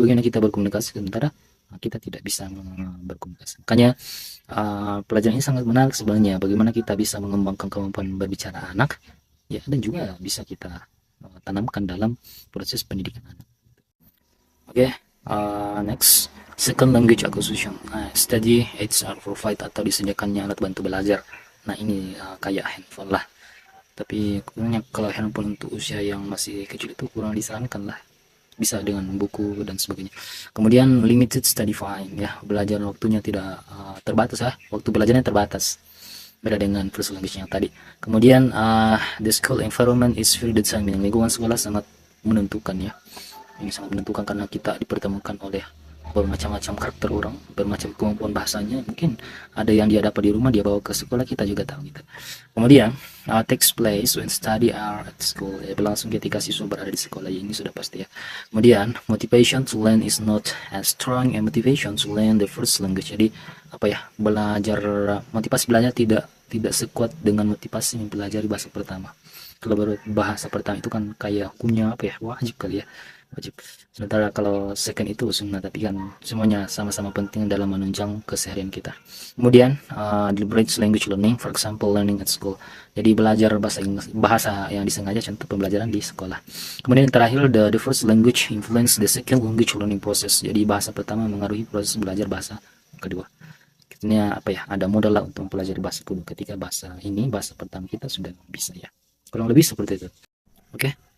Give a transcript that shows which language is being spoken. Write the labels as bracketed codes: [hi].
[id] Bagaimana kita berkomunikasi sementara kita tidak bisa berkomunikasi. Makanya pelajaran ini sangat menarik sebenarnya, bagaimana kita bisa mengembangkan kemampuan berbicara anak ya, dan juga bisa kita tanamkan dalam proses pendidikan anak. Oke, [en] Next, second language acquisition. Study aids are provide [id] atau disediakannya alat bantu belajar. Nah ini kayak handphone lah. Tapi kurangnya kalau handphone untuk usia yang masih kecil itu kurang disarankan lah. Bisa dengan buku dan sebagainya. Kemudian [en] limited study time [id] ya, belajar waktunya tidak terbatas ya. Waktu belajarnya terbatas. Beda dengan first language yang tadi. [en] Kemudian the school environment is very determining. [id] Lingkungan sekolah sangat menentukan ya. Ini sangat menentukan karena kita dipertemukan oleh bermacam-macam karakter orang, bermacam kemampuan bahasanya. Mungkin ada yang dia dapat di rumah dia bawa ke sekolah, kita juga tahu gitu. Kemudian [en] takes place when study are at school, [id] ya, berlangsung ketika siswa berada di sekolah, ya, ini sudah pasti ya. [en] Kemudian motivation to learn is not as strong and motivation to learn the first language. [id] Jadi apa ya, belajar, motivasi belajar tidak sekuat dengan motivasi mempelajari bahasa pertama. Kalau bahasa pertama itu kan kayak hukumnya apa ya, wajib kali ya, wajib. Sementara kalau second itu sunnah, tapi kan semuanya sama-sama penting dalam menunjang keseharian kita. [en] Kemudian deliberate language learning, for example learning at school. [id] Jadi belajar bahasa Inggris, bahasa yang disengaja, contoh pembelajaran di sekolah. [en] Kemudian terakhir, the first language influence the second language learning process. [id] Jadi bahasa pertama mengaruhi proses belajar bahasa kedua. Ini apa ya, ada modal lah untuk mempelajari bahasa kedua ketika bahasa pertama kita sudah bisa ya. Kurang lebih seperti itu. Oke.